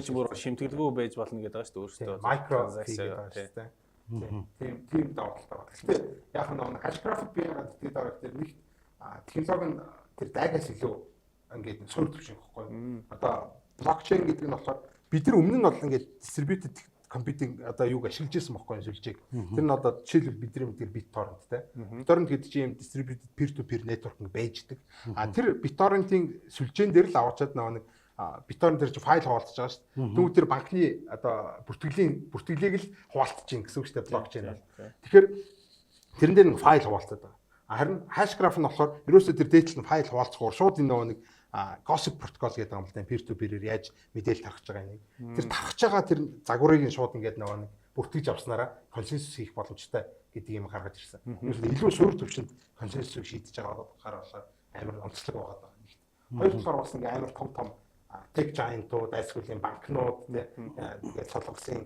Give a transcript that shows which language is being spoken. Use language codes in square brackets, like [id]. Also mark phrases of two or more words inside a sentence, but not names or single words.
[mn] ч бүр шимтгэлгүй байж болно гэдэг байгаа шүү дээ өөртөө [en] micro transaction [mn] тийм давталтай байна. Гэхдээ яг нэг [en] hash graph [mn] би яагаад гэдэг байгаа гэхээр нэг технологи нь тэр дайгаас илүү ингээд суурь төвшин гэхгүй. Одоо блокчейн гэдэг нь болохоор бид нар өмнө нь бол ингээд [en] distributed computing [mn] одоо юуг ашиглаж ирсэн байхгүй сүлжээг. Тэр нь одоо жишээлбэл бидний мэдгээр BitTorrent те. BitTorrent гэдэг чинь [en] distributed peer to peer network [mn] байждаг. Тэр BitTorrent-ийн сүлжээн дээр л аваачаад нэг BitTorrent дээр чи файл хуваалцаж байгаа шүү дээ. Тэгвэл тэр банкны одоо бүртгэлийг л хуваалцаж гин гэсэн үг шүү дээ блокчейн бол. Тэгэхээр тэрэн дээр нэг файл хуваалцаад байгаа. Харин [en] hash graph [mn] нь болохоор ерөөсөө тэр дээдл нь файл хуваалцахаар шууд энэ нэг [en] gossip protocol [mn] гэдэг юм л да [en] peer to peer- [mn] ээр яаж мэдээлэл тархаж байгаа нэг. Тэр тархаж байгаа тэр загварыг нь шууд ингээд нэг бүртгэж авснараа консенсус хийх боломжтой гэдэг юм гаргаж ирсэн. Илүү суурь төвчөнд консенсусыг шийдэж байгаа болохоор амар онцлог байгаа даа. Хоёр талаар бас ингээд амар том [en] tech giant- [mn] ууд, эсвэл банкнууд тэгээд солонгосын